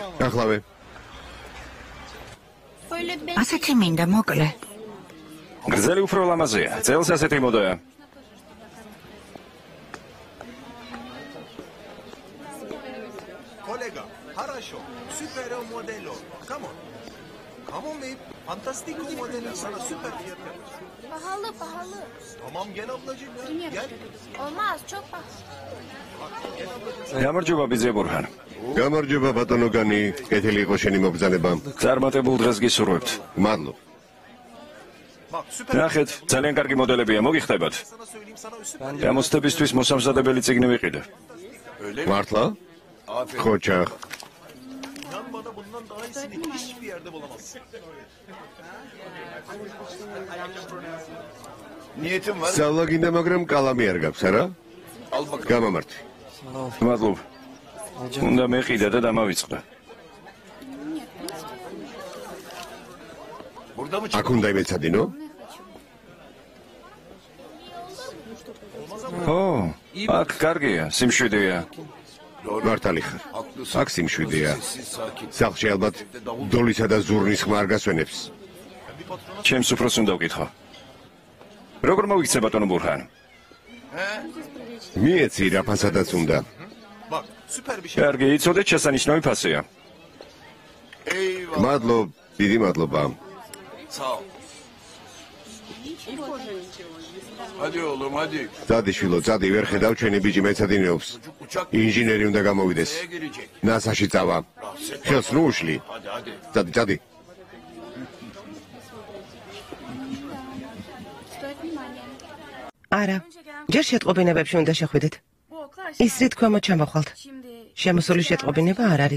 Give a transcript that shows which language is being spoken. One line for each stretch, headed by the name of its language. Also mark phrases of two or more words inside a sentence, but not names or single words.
Georgian: ახლავე. ასეთი მინდა მოკლე. გრძელი უფრო ლამაზია. წელს ასეთი მოდაა.
Russian: Kolega, хорошо.
Turkish: Super modelo.
English: Come on. Come on, mate.
Turkish: Fantastik modeli sana süper fiyat yapar. Pahalı. Tamam gel ablacığım ya. Gel. Olmaz, çok pahalı.
Georgian: გამარჯობა ბიძე ბურჰან. გამარჯობა ბატონო განი, კეთილი იყო შენი მობრძანება. წარმატებულ დღეს გისურვებთ. მადლობ.
Turkish: Bak süper.
Georgian: ნახეთ, ძალიან კარგი მოდელებია, მოგიხდებათ.
Turkish: Sana söyleyeyim sana süper.
Georgian: გამოცდებისთვის მოსამზადებელი წიგნი ვიყიდე. მართლა? ხოჭა.
Turkish: İnan bana bundan daha iyisini hiçbir yerde bulamazsın. Niyetim var.
Georgian: სწავლა გინდა, მაგრამ კალამი არ გაქვს, არა? გამამართი. მადლობ. უნდა მეყიდა და დამავიწყდა.
Turkish: Burada mı
Georgian: აქ უნდა იმეცადინო? ო, აქ კარგია, სიმშვიდეა. მართალი ხარ.
Turkish: Haklısın.
Georgian: აქ სიმშვიდეა.
Turkish: Sessiz, sakin.
Georgian: სახლში ალბათ დოლისა და ზურნის ხმა არ გასვენებს. ჩემს უფროს უნდა ვკითხო. როგორ მოვიქცე ბატონო ბურჰან? მიეცი რა ფასადაც უნდა.
Turkish: Bak süper bir şey.
Georgian: კარგი, იცოდეთ შესანიშნავი ფასია.
Turkish: Eyvallah.
Georgian: მადლობ, დიდი მადლობა.
Turkish: Sağ ol. Hadi oğlum hadi.
Georgian: წადი შვილო, წადი, ვერ ხედავ ჩვენი ბიჭი მეცადინეობს.
Turkish: Uçak
Georgian: ინჟინერი უნდა გამოვიდეს.
Turkish: neye girecek?
Georgian: ნასაში წავა. ხელს ნუ უშლი.
Turkish: Hadi.
Georgian: წადი. არა, ჯერ შეტყობინებებში უნდა შეხვიდეთ. ის რით ქვემოთ ჩამოხვალთ. შემოსული შეტყობინება არ არის.